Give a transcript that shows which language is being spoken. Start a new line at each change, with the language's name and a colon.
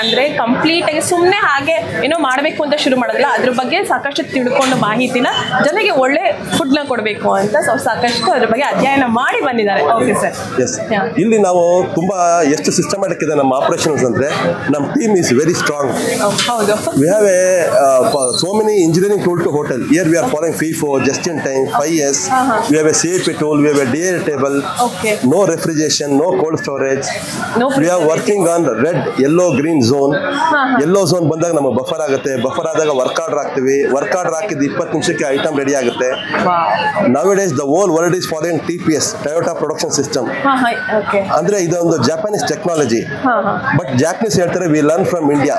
Kannada: ಅಂದ್ರೆ ಕಂಪ್ಲೀಟ್ ಆಗಿ ಸುಮ್ಮನೆ ಹಾಗೆ ಏನೋ ಮಾಡಬೇಕು ಅಂತ ಶುರು ಮಾಡೋದಿಲ್ಲ, ಅದ್ರ ಬಗ್ಗೆ ಸಾಕಷ್ಟು ತಿಳ್ಕೊಂಡು ಮಾಹಿತಿನ ಜನಕ್ಕೆ ಒಳ್ಳೆ ಫುಡ್ ನ ಕೊಡಬೇಕು ಅಂತ ಸಾಕಷ್ಟು ಅದ್ರ ಬಗ್ಗೆ ಅಧ್ಯಯನ ಮಾಡಿ ಬಂದಿದ್ದಾರೆ. Okay sir. ಎಸ್, ಇಲ್ಲಿ ನಾವು ತುಂಬಾ ಎಷ್ಟು ಸಿಸ್ಟಮ್ಯಾಟಿಕ್ ಇದೆ ನಮ್ಮ ಆಪರೇಷನ್ಸ್ ಅಂದ್ರೆ ನಮ್ಮ
English: Team is very strong.
Kannada: ಹೌದು.
English: We have so many engineering tool to hotel. Here we are following FIFO, just in time, 5S. We have a CAP tool, we have a DA table. Okay. No refrigeration, no cold storage. No. We are working on red, yellow, green zone.
Kannada: Yellow zone ಬಂದಾಗ ನಮ್ಮ buffer ಆಗುತ್ತೆ. Buffer ಆದಾಗ work order ಹಾಕ್ತೀವಿ. Work order ಹಾಕಿದ 20 ನಿಮಿಷಕ್ಕೆ item ready ಆಗುತ್ತೆ.
English: Nowadays the whole world is following TPS, Toyota Production System.
Kannada: ಅಂದ್ರೆ ಇದೊಂದು ಜಾಪನೀಸ್ ಟೆಕ್ನಾಲಜಿ. ಬಟ್ ಜಾಪನೀಸ್ ಹೇಳ್ತಾರೆ
English: We learn from India.